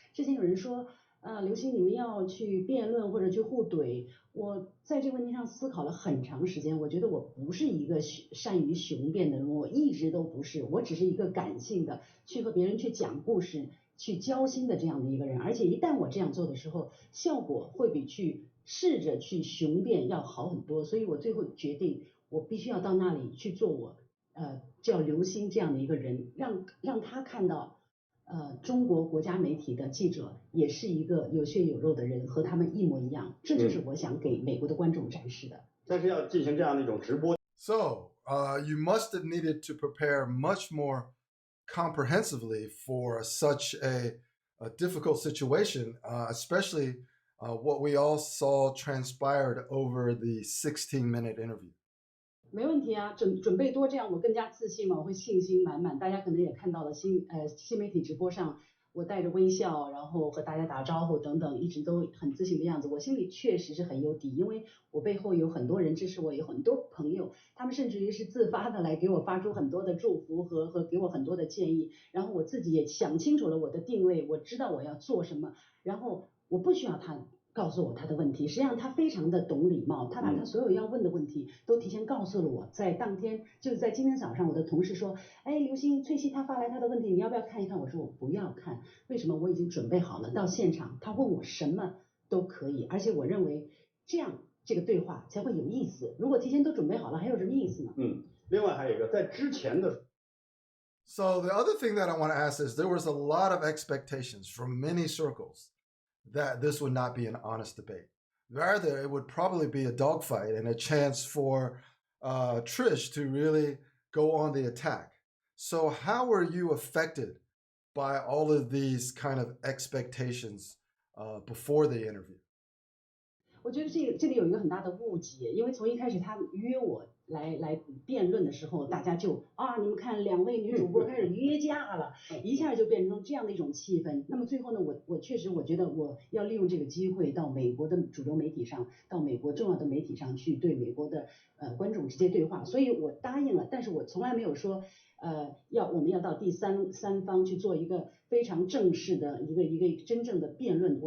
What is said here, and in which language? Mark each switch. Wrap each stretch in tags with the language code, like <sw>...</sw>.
<zh>之前有人说，刘星你们要去辩论或者去互怼，我在这个问题上思考了很长时间，我觉得我不是一个善于雄辩的人，我一直都不是，我只是一个感性的，去和别人去讲故事、去交心的这样的一个人，而且一旦我这样做的时候，效果会比去试着去雄辩要好很多，所以我最后决定，我必须要到那里去做我叫刘星这样的一个人，让他看到。中国国家媒体的记者也是一个有血有肉的人，和他们一模一样，这就是我想给美国的观众展示的。但是要进行这样的一种直播。</zh> <en>So, you must have needed to prepare much more comprehensively for such a difficult situation, especially what we all saw transpired over the 16-minute interview.</en> <zh>没问题啊，准备多，这样我更加自信嘛，我会信心满满。大家可能也看到了新媒体直播上，我带着微笑，然后和大家打招呼等等，一直都很自信的样子。我心里确实是很有底，因为我背后有很多人支持我，有很多朋友，他们甚至于是自发的来给我发出很多的祝福和给我很多的建议。然后我自己也想清楚了我的定位，我知道我要做什么，然后我不需要他告诉我他的问题，实际上他非常的懂礼貌，他把他所有要问的问题都提前告诉了我。在当天，就是在今天早上，我的同事说，哎，刘星，翠西他发来他的问题，你要不要看一看？我说我不要看，为什么？我已经准备好了，到现场他问我什么都可以，而且我认为这样这个对话才会有意思。如果提前都准备好了，还有什么意思呢？另外还有一个在之前的。</zh> <en>So the other thing that I want to ask is there was a lot of expectations from many circles that this would not be an honest debate. Rather, it would probably be a dogfight and a chance for Trish to really go on the attack. So, how were you affected by all of these kind of expectations before the interview?</en> <zh>我觉得这里有一个很大的误解，因为从一开始他约我来辩论的时候，大家就你们看两位女主播开始约架了，一下就变成这样的一种气氛。那么最后呢，我确实我觉得我要利用这个机会到美国的主流媒体上，到美国重要的媒体上去对美国的观众直接对话，所以我答应了，但是我从来没有说我们要到第三方去做一个非常正式的一个真正的辩论。</zh>